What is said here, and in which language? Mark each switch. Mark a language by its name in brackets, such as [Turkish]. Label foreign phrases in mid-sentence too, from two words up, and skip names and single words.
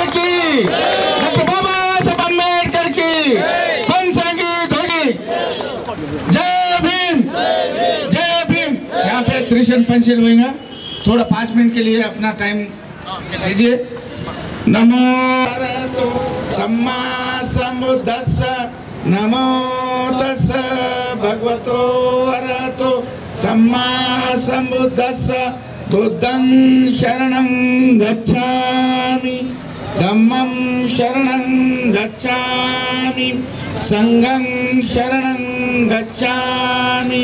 [Hindi] की, डॉक्टर बाबा साहब अम्बेडकर की पंचरंगी ध्वनि जय भीम जय भीम. यहाँ पे त्रिशंत पंचल होगा. थोड़ा 5 मिनट के लिए अपना टाइम दीजिए. [Pali] नमो तो सम्मा सम्बुद्धस्स नमो तस्स भगवतो अरहतो सम्मा सम्बुद्धस्स बुद्धं शरणं गच्छामि धम्मं शरणं गच्छामि संघं शरणं गच्छामि